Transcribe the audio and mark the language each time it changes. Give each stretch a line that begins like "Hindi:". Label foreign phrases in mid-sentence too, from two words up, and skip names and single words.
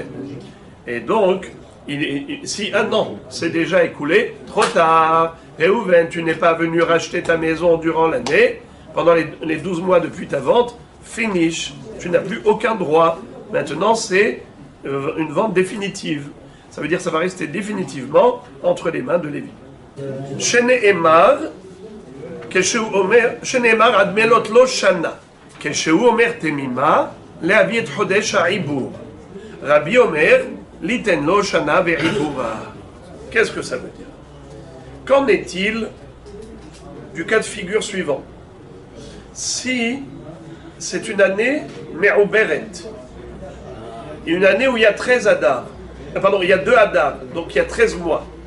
French: Et donc, si 1 an s'est déjà écoulé, trop tard. Réhouven, tu n'es pas venu racheter ta maison durant l'année, pendant les 12 mois depuis ta vente, finish, tu n'as plus aucun droit. Maintenant, c'est une vente définitive. Ça veut dire que ça va rester définitivement entre les mains de Lévi.
Hebrew: שנאמר עד מלאת לו שנה. כשהוא אומר תמימה, להביא את חודש העיבור. רבי אומר, ליתן לו שנה ועיבורה.
French: Qu'est-ce que ça veut dire? Qu'en est-il du cas de figure suivant? Si c'est une année me'uberet, une année où il y a 13 Adar, pardon, il y a 2 Adar, donc il y a 13 mois.